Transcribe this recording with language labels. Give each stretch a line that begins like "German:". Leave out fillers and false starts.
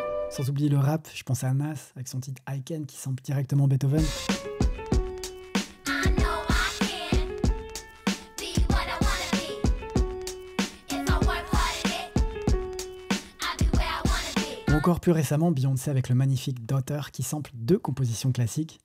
French: Sans oublier le rap, je pense à Nas avec son titre I Can qui sample directement Beethoven.
English: I know I can be what I wanna be. If I work hard at it, I'll be where I wanna be.
French: Ou encore plus récemment, Beyoncé avec le magnifique Daughter qui sample 2 compositions classiques.